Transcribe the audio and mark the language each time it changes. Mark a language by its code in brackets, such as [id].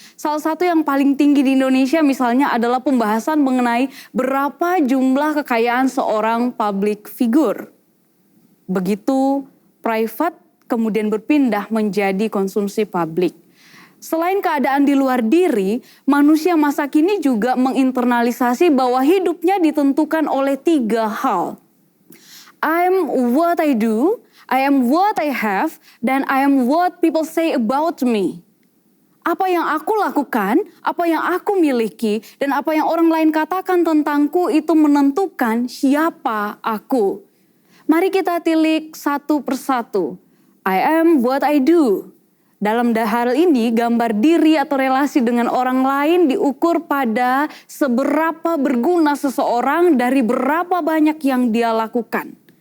[id] Salah satu yang paling tinggi di Indonesia misalnya adalah pembahasan mengenai berapa jumlah kekayaan seorang public figure. Begitu private kemudian berpindah menjadi konsumsi publik. Selain keadaan di luar diri, manusia masa kini juga menginternalisasi bahwa hidupnya ditentukan oleh 3 hal. [en] I'm what I do, I am what I have, dan I am what people say about me. [id] Apa yang aku lakukan, apa yang aku miliki, dan apa yang orang lain katakan tentangku itu menentukan siapa aku. Mari kita tilik satu persatu. [en] I am what I do. [id] Dalam hal ini, gambar diri atau relasi dengan orang lain diukur pada seberapa berguna seseorang dari berapa banyak yang dia lakukan.